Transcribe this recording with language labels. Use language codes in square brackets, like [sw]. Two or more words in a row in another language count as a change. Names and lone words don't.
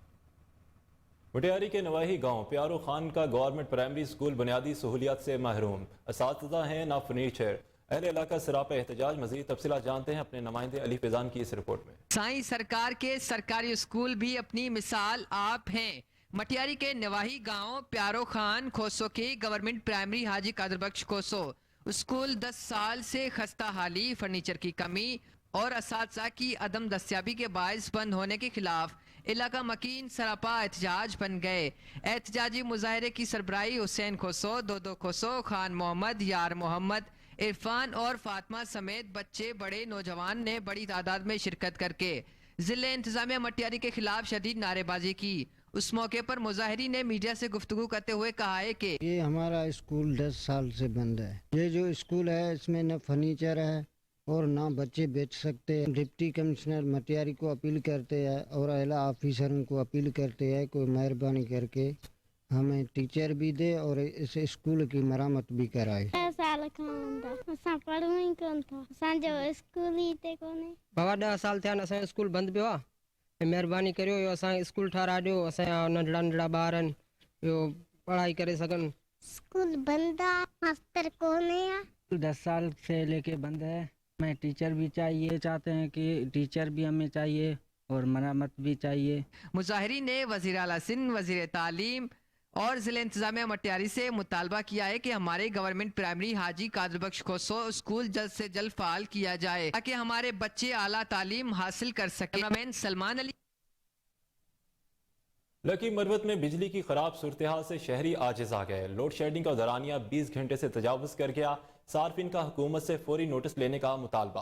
[ur] مٹیاری کے نواحی گاؤں پیارو خان کا [en] government primary school [ur] بنیادی سہولیات سے محروم، اساتذہ ہیں نہ فرنیچر. اہل علاقہ سراپا احتجاج۔ مزید تفصیلات جانتے ہیں اپنے نمائندے علی فیضان کی اس رپورٹ میں. سائیں سرکار کے سرکاری اسکول بھی اپنی مثال آپ ہیں. مٹیاری کے نواحی گاؤں پیارو خان کھوسو کی [en] government primary [ur] حاجی قادر بخش کھوسو اسکول 10 سال سے خستہ حالی، فرنیچر کی کمی اور اساتذہ کی عدم دستیابی کے باعث بند ہونے کے خلاف علاقہ مکین سراپا احتجاج بن گئے. احتجاجی مظاہرے کی سربراہی حسین کھوسو، دودو کھوسو، خان محمد، یار محمد، عرفان اور فاطمہ سمیت بچے بڑے نوجوان نے بڑی تعداد میں شرکت کرکے ضلعے انتظامیہ مٹیاری کے خلاف شدید نعرےبازی کی. اس موقع پر مظاہرین نے میڈیا سے گفتگو کرتے ہوئے کہا ہے کہ یہ ہمارا اسکول 10 سال سے بند ہے۔ یہ جو اسکول ہے اسمیں نہ فرنیچر ہے اور نہ بچے بیچ سکتے ہیں. [en] deputy commissioner [ur] مٹیاری کو اپیل کرتے ہیں اور اعلیٰ آفیسروں کو اپیل کرتے ہیں کوئی مہربانی کرکے ہمیں ٹیچر بھی دے اور اس اسکول کی مرمت بھی کرائے. [sd] बाबा 10 साल थिया असां स्कूल बंद पियो आहे। महिरबानी करियो यो असां स्कूल ठाराए ॾियो, असांजा नंढड़ा नंढड़ा ॿार आहिनि इहो पढ़ाई करे सघनि। [ur] اسکول بند ہے، ماسٹر کونے ہے. 10 سال سے لیکے بند ہے. میں ٹیچر بھی چاہیے، چاہتے ہیں کہ ٹیچر بھی ہمیں چاہیے اور مرمت بھی چاہیے. مظاہرین نے وزیر اعلیٰ سندھ، وزیر تعلیم اور ضلعے انتظامیہ مٹیاری سے مطالبہ کیا ہے کہ ہمارے [en] government primary [ur] حاجی قادر بخش کھوسو اسکول جلد سے جلد فال کیا جائے تاکہ ہمارے بچے اعلیٰ تعلیم حاصل کر سکے. کیمرہ مین سلمان علی. لکی مروت میں بجلی کی خراب صورت حال سے شہری عاجز آ گئے. [en] load shedding [ur] کا دورانیہ 20 گھنٹے سے تجاوز کر گیا۔ صارفین کا حکومت سے فوری نوٹس لینے کا مطالبہ.